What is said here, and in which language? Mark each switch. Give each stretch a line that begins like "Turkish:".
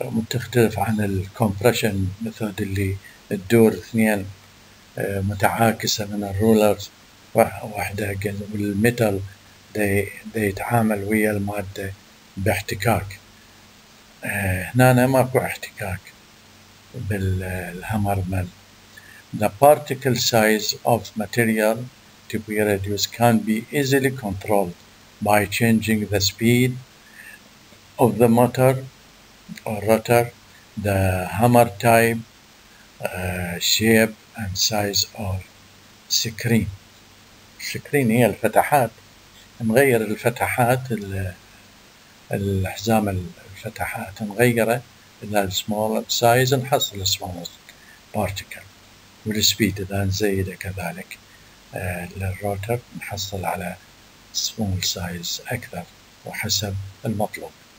Arabic: تختلف عن الكمبريشن ميثود اللي تدور اثنين متعاكسة من الرولرز واحدة، والميتال يتعامل ويا المادة باحتكاك. هنا ماكو احتكاك بالهامر ميل.
English: The particle size of material to be reduced can be easily controlled by changing the speed of the motor or rotor, the hammer type, shape and size of screen.
Arabic: screen هي الفتحات، نغير الفتحات، الحزام الفتحات نغيره إلى small size، نحصل small particle، والسبيد إذا نزيده كذلك للروتر نحصل على small size أكثر وحسب المطلوب.